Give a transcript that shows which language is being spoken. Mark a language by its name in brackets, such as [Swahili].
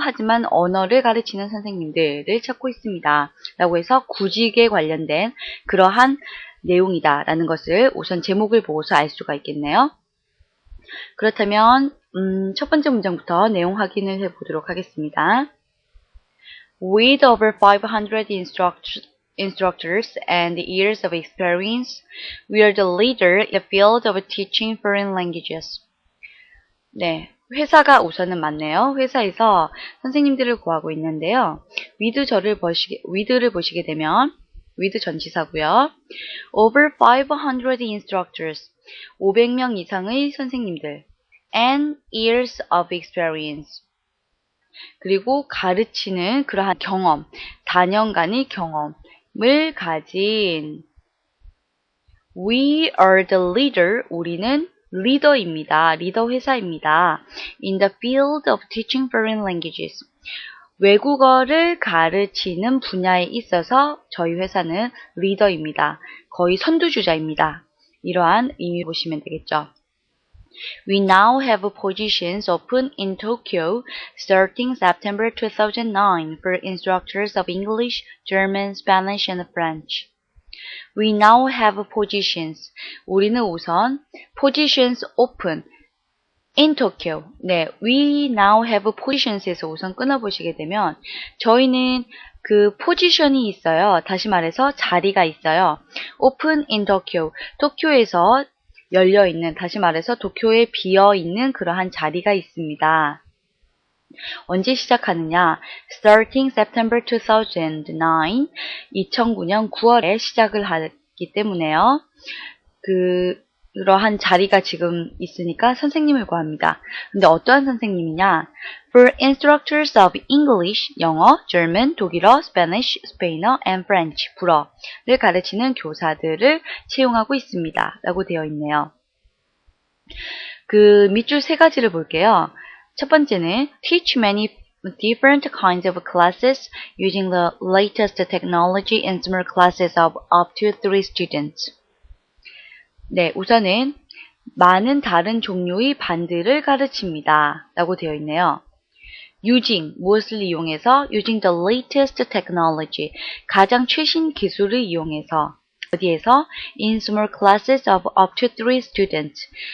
[Korean] 하지만 언어를 가르치는 선생님들을 찾고 있습니다. 라고 해서 구직에 관련된 그러한 내용이다 라는 것을 우선 제목을 보고서 알 수가 있겠네요. 그렇다면 첫 번째 문장부터 내용 확인을 해보도록 하겠습니다. [English] With over 500 instructors and years of experience, we are the leader in the field of teaching foreign languages. [Korean] 네, 회사가 우선은 맞네요. 회사에서 선생님들을 구하고 있는데요. with를 보시게 되면 with 전치사고요. [English] Over 500 instructors, [Korean] 500명 이상의 선생님들 [English] and years of experience. [Korean] 그리고 가르치는 그러한 경험, 다년간의 경험을 가진 [English] We are the leader, [Korean] 우리는 리더입니다. 리더 회사입니다. [English] In the field of teaching foreign languages. [Korean] 외국어를 가르치는 분야에 있어서 저희 회사는 리더입니다. 거의 선두주자입니다. 이러한 의미 보시면 되겠죠. [English] We now have positions open in Tokyo starting September 2009 for instructors of English, German, Spanish, and French. We now have positions. [Korean] 우리는 우선 [English] positions open in Tokyo. [Korean] 네, [English] we now have positions [Korean] 에서 우선 끊어보시게 되면 저희는 그 포지션이 있어요. 다시 말해서 자리가 있어요. [English] open in Tokyo. [Korean] 도쿄에서 열려있는, 다시 말해서 도쿄에 비어있는 그러한 자리가 있습니다. 언제 시작하느냐? [English] Starting September 2009, [Korean] 2009년 9월에 시작을 하기 때문에요. 그러한 자리가 지금 있으니까 선생님을 구합니다. 근데 어떠한 선생님이냐? [English] For instructors of English, [Korean] 영어, German, 독일어, Spanish, 스페인어, and French, 불어를 가르치는 교사들을 채용하고 있습니다. 라고 되어 있네요. 그 밑줄 세 가지를 볼게요. 첫 번째는 [English] teach many different kinds of classes using the latest technology in small classes of up to 3 students. [Korean] 네, 우선은 많은 다른 종류의 반들을 가르칩니다. 라고 되어 있네요. using, 무엇을 이용해서? [English] using the latest technology, [Korean] 가장 최신 기술을 이용해서. 어디에서? [English] in small classes of up to 3 students.